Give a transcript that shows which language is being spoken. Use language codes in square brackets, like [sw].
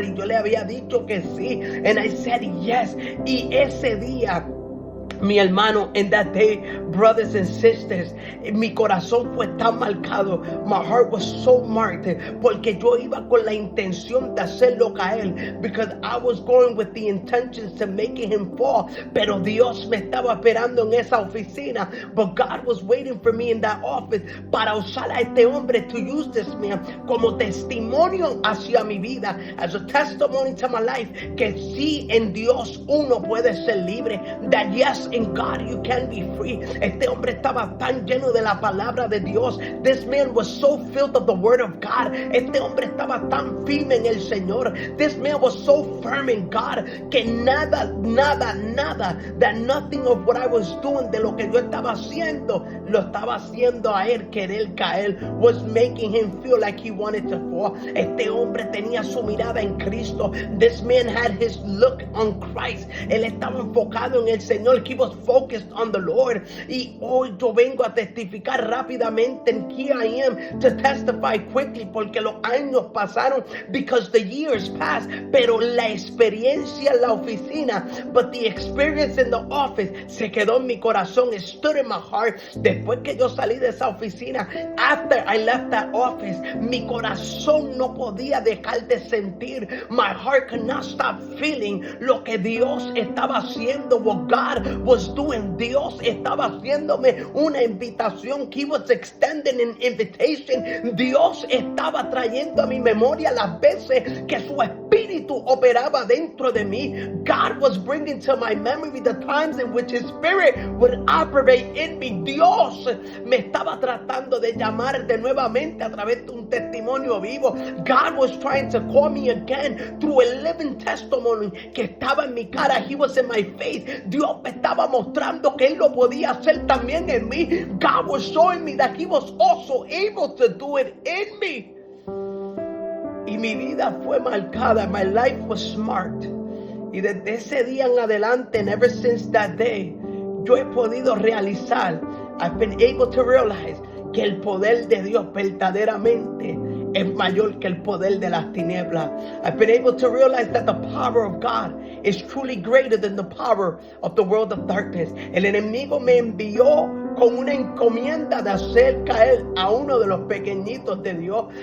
[es] Y yo le había dicho que sí. [en] And I said yes. [es] Y ese día, mi hermano, [en] in that day, brothers and sisters, [es] mi corazón fue tan marcado. [en] My heart was so marked, [es] porque yo iba con la intención de hacerlo caer, [en] because I was going with the intentions to making him fall. [es] Pero Dios me estaba esperando en esa oficina. [en] But God was waiting for me in that office [es] para usar a este hombre, [en] to use this man [es] como testimonio hacia mi vida, [en] as a testimony to my life, [es] que sí, en Dios uno puede ser libre. [en] That yes, in God you can be free. [es] Este hombre estaba tan lleno de la palabra de Dios. [en] This man was so filled of the word of God. [es] Este hombre estaba tan firme en el Señor. [en] This man was so firm in God, [es] que nada, [en] that nothing of what I was doing, [es] de lo que yo estaba haciendo, lo estaba haciendo a él querer caer, [en] was making him feel like he wanted to fall. [es] Este hombre tenía su mirada en Cristo. [en] This man had his look on Christ. [es] Él estaba enfocado en el Señor. [en] He was focused on the Lord. [es] Y hoy yo vengo a testificar rápidamente, [en] and here I am to testify quickly, [es] porque los años pasaron, [en] because the years passed, [es] pero la experiencia en la oficina, [en] but the experience in the office, [es] se quedó en mi corazón. [en] It stood in my heart. [es] Después que yo salí de esa oficina, [en] after I left that office, [es] mi corazón no podía dejar de sentir. [en] My heart could not stop feeling [es] lo que Dios estaba haciendo, [en] what God was doing. [es] Dios estaba haciéndome una invitación. [en] He was extending an invitation. [es] Dios estaba trayendo a mi memoria las veces que su Espíritu espíritu operaba dentro de mí. [en] God was bringing to my memory the times in which His Spirit would operate in me. [es] Dios me estaba tratando de llamar de nuevamente a través de un testimonio vivo. [en] God was trying to call me again through a living testimony [es] que estaba en mi cara. [en] He was in my face. [es] Dios me estaba mostrando que Él lo podía hacer también en mí. [en] God was showing me that He was also able to do it in me. [es] Y mi vida fue marcada. [en] My life was smart. [es] Y desde ese día en adelante, [en] and ever since that day, [es] yo he podido realizar, [en] I've been able to realize [es] que el poder de Dios verdaderamente es mayor que el poder de las tinieblas. [en] I've been able to realize that the power of God is truly greater than the power of the world of darkness. [es] El enemigo me envió con una encomienda de hacer caer a uno de los pequeñitos de Dios.